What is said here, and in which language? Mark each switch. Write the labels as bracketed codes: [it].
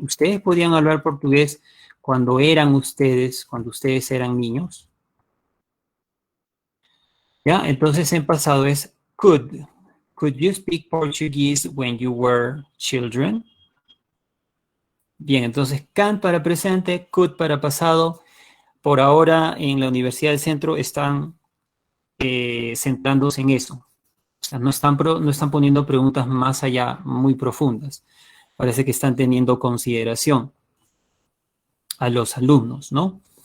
[es] Ustedes podían hablar portugués cuando eran ustedes, cuando ustedes eran niños. ¿Ya? Entonces en pasado es could. [en] Could you speak Portuguese when you were children? [es] Bien, entonces can para presente, could para pasado. Por ahora en la Universidad del Centro están centrándose en eso. O sea, no están poniendo preguntas más allá, muy profundas. Parece que están teniendo consideración a los alumnos, ¿no?